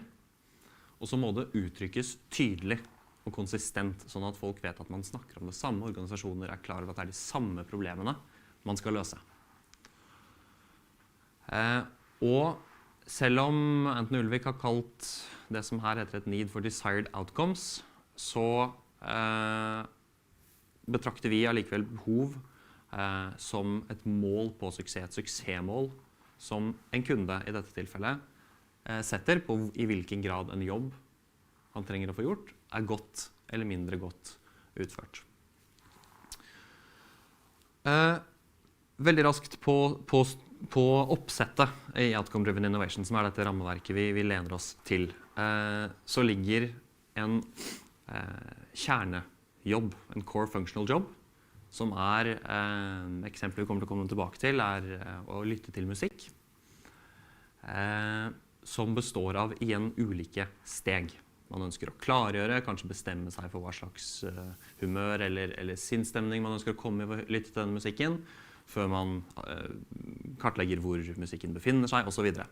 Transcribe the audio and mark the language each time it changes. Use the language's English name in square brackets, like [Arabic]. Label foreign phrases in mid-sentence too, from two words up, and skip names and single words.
[Norwegian] Og så må det uttrykkes tydelig og konsistent, sånn at folk vet at man snakker om det samme, organisasjoner klar over at det de samme problemene man skal løse. Og selv om Anton Ulvik har kalt det som her heter et [English] need for desired outcomes, [Norwegian] så betrakter vi allikevel behov som et mål på suksess, et suksessmål som en kunde i dette tilfellet setter på i hvilken grad en jobb han trenger å få gjort, godt eller mindre godt utført. Veldig raskt på oppsettet i Outcome Driven Innovation, som dette rammeverket vi lener oss til, så ligger en kjernejobb, en [English] core functional job, [Norwegian] som eksempler vi kommer til å komme tilbake til, å lytte til musikk, som består av igjen ulike steg. Man ønsker å klargjøre, kanskje bestemme seg for hva slags humør eller sinnsstemning man ønsker å komme i å lytte til denne musikken, før man kartlegger hvor musikken befinner seg, og så videre.